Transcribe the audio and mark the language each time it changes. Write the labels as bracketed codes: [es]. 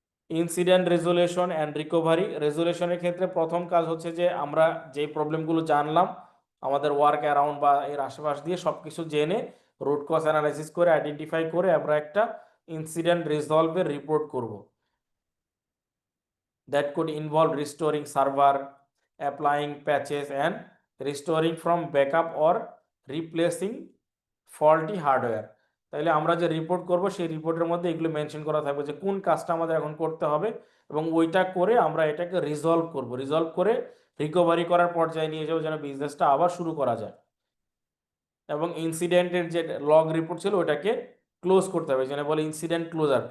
[bn] Incident resolution and recovery. রেজুলেশনের ক্ষেত্রে প্রথম কাজ হচ্ছে যে আমরা যে প্রবলেমগুলো জানলাম আমাদের ওয়ার্ক অ্যারাউন্ড বা এর আশেপাশ দিয়ে সব কিছু জেনে রুট কজ অ্যানালাইসিস করে আইডেন্টিফাই করে আমরা একটা ইনসিডেন্ট রিজলভের রিপোর্ট করব। [en] That could involve restoring server, applying patches, and restoring from backup or replacing faulty hardware. [bn] তাহলে আমরা যে রিপোর্ট করব সেই রিপোর্টের মধ্যে এগুলো মেনশন করা থাকবে যে কোন কাজটা আমাদের এখন করতে হবে, এবং ওইটা করে আমরা এটাকে রিজলভ করব, রিজলভ করে রিকভারি করার পর্যায়ে নিয়ে যাবো যেন বিজনেসটা আবার শুরু করা যায়। এবং ইনসিডেন্টের যে লগ রিপোর্ট ছিল ওটাকে ক্লোজ করতে হবে, যেন বলে ইনসিডেন্ট ক্লোজার।